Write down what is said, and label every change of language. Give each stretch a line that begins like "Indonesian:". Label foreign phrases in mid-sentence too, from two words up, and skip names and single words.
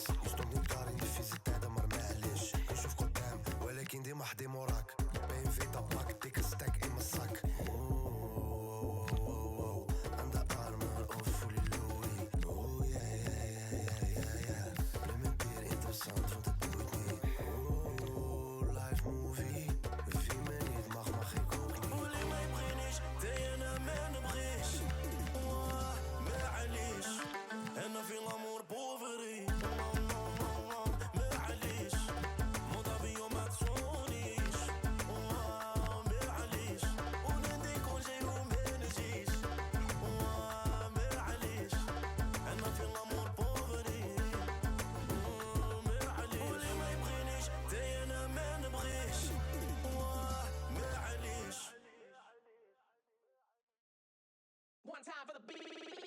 Dutch: Je stond niet daar in die vieze tijden, maar
Arabic: معليش نشوف قدام ولكن ديما حدي موراك.
Dutch: BMW tabak, dikke stek in mijn zak. Aan de armen of fully Louis.
English: Oh yeah, yeah, yeah, yeah, yeah.
Dutch: Implementeer interessant, want het boeit niet.
English: Oh, live movie.
Dutch: Wie me niet mag ik ook niet.
Arabic: قولي ما يبغينيش تاي انا ما نبغيش. معليش انا في الامور بوفري. معليش موضة بيو ما تصونيش. معليش ونادي كل شي وما نجيش. معليش انا في الامور بوفري. معليش قولي ما يبغينيش تاي انا ما نبغيش. معليش.
English: One time for the beat.